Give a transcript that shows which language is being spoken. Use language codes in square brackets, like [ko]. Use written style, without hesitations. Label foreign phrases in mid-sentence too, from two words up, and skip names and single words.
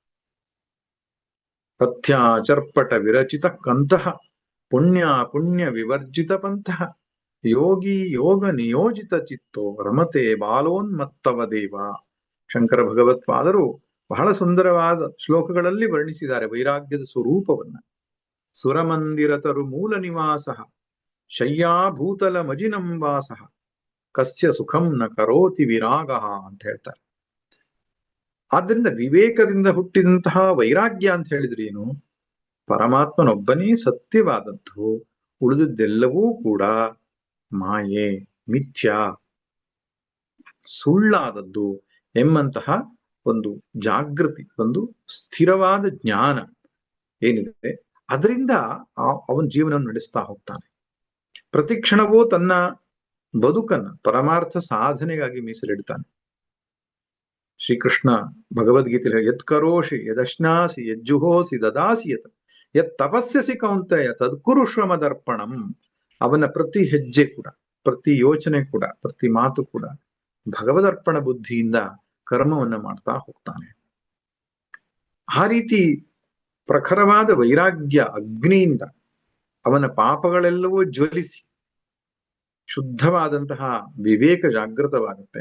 [sa] ಪಥ್ಯ ಚರ್ಪಟ ವಿರಚಿತ ಕಂತಹ ಪುಣ್ಯ ಪುಣ್ಯ ವಿವರ್ಜಿತ ಪಂಥಃ ಯೋಗಿ ಯೋಗ ನಿಯೋಜಿತ ಚಿತ್ತೋ ರಮತೆ ಬಾಲೋನ್ಮತ್ತವ ದೇವ. [kn] ಶಂಕರ ಭಗವತ್ಪಾದರು ಬಹಳ ಸುಂದರವಾದ ಶ್ಲೋಕಗಳಲ್ಲಿ ವರ್ಣಿಸಿದ್ದಾರೆ ವೈರಾಗ್ಯದ ಸ್ವರೂಪವನ್ನ. [sa] ಸುರಮಂದಿರತರು ಮೂಲ ನಿವಾಸ ಶಯ್ಯಾಭೂತಲ ಮಜಿನಂ ವಾಸ ಕಸ್ಯ ಸುಖಂ ನ ಕರೋತಿ ವಿರಾಗ [kn] ಅಂತ ಹೇಳ್ತಾರೆ. ಆದ್ದರಿಂದ ವಿವೇಕದಿಂದ ಹುಟ್ಟಿದಂತಹ ವೈರಾಗ್ಯ ಅಂತ ಹೇಳಿದ್ರೆ ಏನು? ಪರಮಾತ್ಮನೊಬ್ಬನೇ ಸತ್ಯವಾದದ್ದು, ಉಳಿದದ್ದೆಲ್ಲವೂ ಕೂಡ ಮಾಯೆ, ಮಿಥ್ಯ, ಸುಳ್ಳಾದದ್ದು ಎಂಬಂತಹ ಒಂದು ಜಾಗೃತಿ, ಒಂದು ಸ್ಥಿರವಾದ ಜ್ಞಾನ ಏನಿದೆ ಅದರಿಂದ ಅವನ ಜೀವನ ನಡೆಸ್ತಾ ಹೋಗ್ತಾನೆ. ಪ್ರತಿ ಕ್ಷಣವೂ ತನ್ನ ಬದುಕನ್ನ ಪರಮಾರ್ಥ ಸಾಧನೆಗಾಗಿ ಮೀಸಲಿಡ್ತಾನೆ. ಶ್ರೀಕೃಷ್ಣ ಭಗವದ್ಗೀತೆಯಲ್ಲಿ [sa] ಯತ್ ಕರೋಷಿ ಯದಶ್ನಾಸಿ ಯಜ್ಜುಹೋಸಿ ದದಾಸಿ ಯತ್ ತಪಸ್ಯಸಿ ಕೌಂತೆಯ ತದ್ಕುರುಷ್ವ ಮದರ್ಪಣಂ. [kn] ಅವನ ಪ್ರತಿ ಹೆಜ್ಜೆ ಕೂಡ, ಪ್ರತಿ ಯೋಚನೆ ಕೂಡ, ಪ್ರತಿ ಮಾತು ಕೂಡ ಭಗವದರ್ಪಣ ಬುದ್ಧಿಯಿಂದ ಕರ್ಮವನ್ನ ಮಾಡ್ತಾ ಹೋಗ್ತಾನೆ. ಆ ರೀತಿ ಪ್ರಖರವಾದ ವೈರಾಗ್ಯ ಅಗ್ನಿಯಿಂದ ಅವನ ಪಾಪಗಳೆಲ್ಲವೂ ಜ್ವಲಿಸಿ ಶುದ್ಧವಾದಂತಹ ವಿವೇಕ ಜಾಗೃತವಾಗುತ್ತೆ.